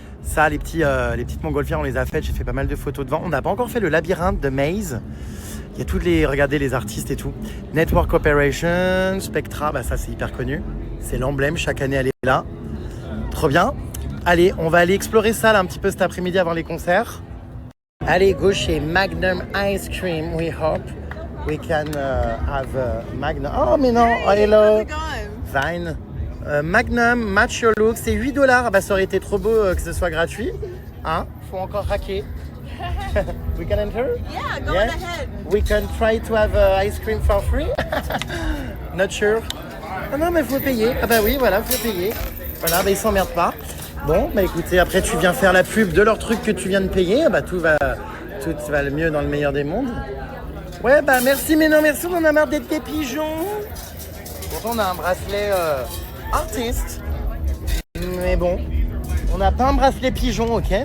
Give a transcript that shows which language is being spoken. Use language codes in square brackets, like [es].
[fr] Ça, les petites montgolfières, on les a faites. J'ai fait pas mal de photos devant. On n'a pas encore fait le labyrinthe de Maze. Il y a toutes les, regardez les artistes et tout. Network Operation, Spectra, bah ça c'est hyper connu. C'est l'emblème, chaque année elle est là. Trop bien. Allez, on va aller explorer ça là, un petit peu cet après-midi avant les concerts. Allez, go chez Magnum Ice Cream. [en] We hope we can have Magnum. [fr] Oh mais non, oh, hello. Fine. Magnum, [en] match your look, [fr] c'est 8 $. Bah ça aurait été trop beau que ce soit gratuit. Hein? Faut encore hacker. [en] We can enter? Yeah, go ahead. We can try to have ice cream for free? Not sure. [fr] Ah non, mais faut payer. Ah bah oui, voilà, faut payer. Voilà, bah ils s'emmerdent pas. Bon, bah écoutez, après tu viens faire la pub de leur truc que tu viens de payer. Bah tout va le mieux dans le meilleur des mondes. Ouais, bah merci, mais non, merci, on en a marre d'être des pigeons. Pourtant, on a un bracelet artiste. Mais bon, on n'a pas un bracelet pigeon, ok?